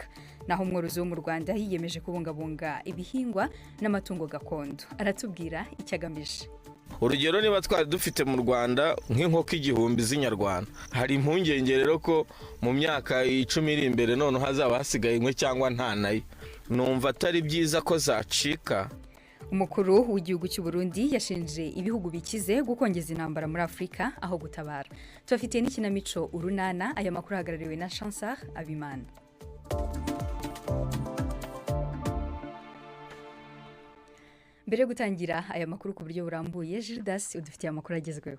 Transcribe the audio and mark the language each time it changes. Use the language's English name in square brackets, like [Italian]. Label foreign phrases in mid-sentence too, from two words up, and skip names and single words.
[Kinyarwanda] Naho umworozi wo mu Rwanda yiyemeje kubungabunga ibihingwa n'amatungo gakondo. Aratubwira icyagamije. Urugero niba twari dufite mu Rwanda nk'inkoko igihumbi z'inyarwanda, hari impungenge rero ko mu myaka 10 iri imbere none hazaba hasigaye imwe cyangwa nta nayo. Numva atari byiza ko zacika. Umukuru w'igihugu cy'u Burundi yashinje ibihugu bikize gukongeza intambara muri Afrika aho gutabara. Tubafitiye n'ikinamico urunana, aya makuru hagarariwe na Chancellor Abimana. Mbere gutangira aya makuru ku buryo burambuye, Gildas udufitiye amakuru agezweho.